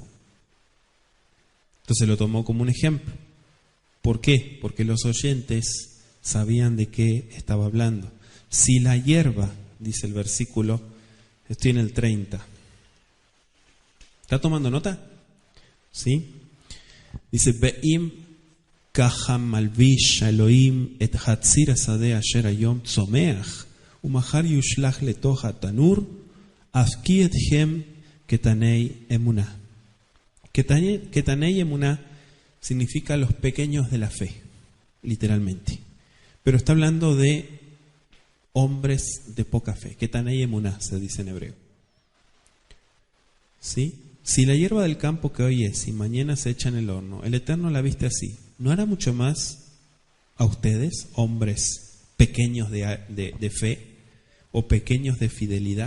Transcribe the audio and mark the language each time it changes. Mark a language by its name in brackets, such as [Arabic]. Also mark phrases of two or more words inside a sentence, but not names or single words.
[Spanish] Entonces lo tomó como un ejemplo. ¿Por qué? Porque los oyentes sabían de qué estaba hablando. Si la hierba, dice el versículo, estoy en el 30. ¿Está tomando nota? ¿Sí? Dice: [Hebrew] ואם ככה מלביש אלהים את חציר השדה אשר היום צומח ומחר יושלך לתוך התנור אף כי אתכם קטני אמונה. קטני אמונה [Spanish] significa los pequeños de la fe, literalmente. Pero está hablando de hombres de poca fe. [Hebrew] קטני אמונה [Spanish] se dice en hebreo. ¿Sí? Si la hierba del campo que hoy es y mañana se echa en el horno, el Eterno la viste así, ¿no hará mucho más a ustedes, hombres pequeños de fe o pequeños de fidelidad?